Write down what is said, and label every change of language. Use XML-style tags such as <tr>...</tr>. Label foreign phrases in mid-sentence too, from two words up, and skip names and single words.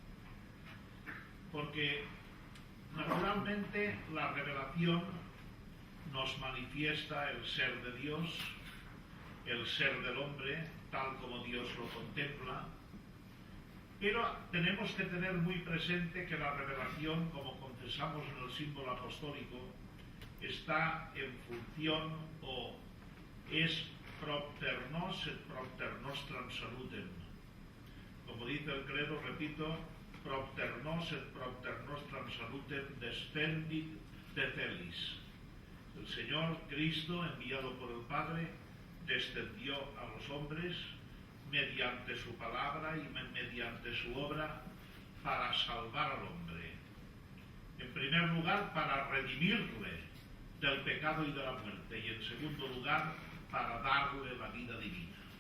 <es>Porque naturalmente la revelación nos manifiesta el ser de Dios, el ser del hombre, tal como Dios lo contempla, pero tenemos que tener muy presente que la revelación, como confesamos en el símbolo apostólico, está en función o es</es> <la>propter nos et propter nostram salutem.</la> <es>Como dice el credo, repito,</es> <la>propter nos et propter nostram salutem descendit de celis.</la> <es>El Señor Cristo, enviado por el Padre, descendió a los hombres mediante su palabra y mediante su obra para salvar al hombre. En primer lugar, para redimirle del pecado y de la muerte, y en segundo lugar, para darle la vida divina.</es>